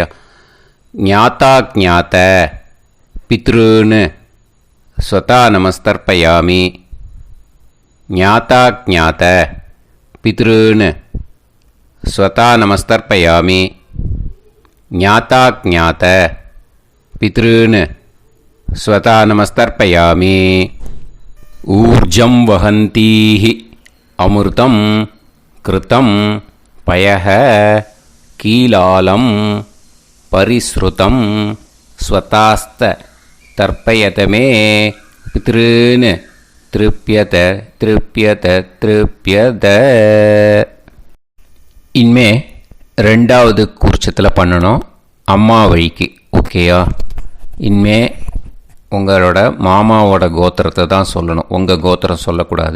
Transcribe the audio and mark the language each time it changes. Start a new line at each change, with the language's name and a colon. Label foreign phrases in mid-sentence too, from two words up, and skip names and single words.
Sanskrit: ज्ञाता ज्ञात पितॄन् स्वधा नमस्तर्पयामि. ज्ञाता ज्ञात पितॄन् स्वधा नमस्तर्पयामि. ज्ञाताज्ञात पितॄन् स्वधा नमस्तर्पयामि. ऊर्जं वहन्तीः अमृतं घृतं पयः कीलालं परिस्रुतं स्वधास्थ तर्पयत मे पितॄन् तृप्यत तृप्यत तृप्यत திருப்யத.
Tamil: இனிமே ரெண்டாவது கூர்ச்சத்தில் பண்ணணும் அம்மா வழிக்கு. ஓகேயா? இனிமே உங்களோட மாமாவோட கோத்திரத்தை தான் சொல்லணும், உங்கள் கோத்திரம் சொல்லக்கூடாது.